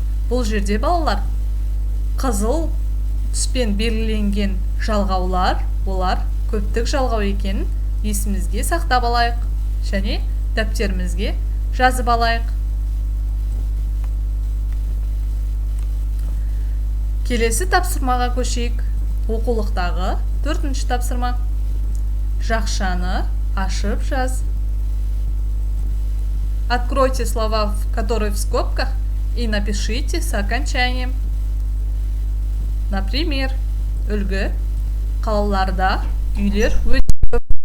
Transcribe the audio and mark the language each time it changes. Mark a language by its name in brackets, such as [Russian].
[Kazakh] Бұл жерде балалар қызыл түспен белгіленген жалғаулар, олар көптік жалғау екенін есімізге сақтап алайық және дәптерімізге жазып алайық. Келесі тапсырмаға көшейік. Оқулықтағы 4-ші тапсырма. Жақшаны ашып жаз. [Russian] Откройте слова, которые в скобках, и напишите с окончанием. [Kazakh] Например, үлгі, қалаларда үйлер өте көп.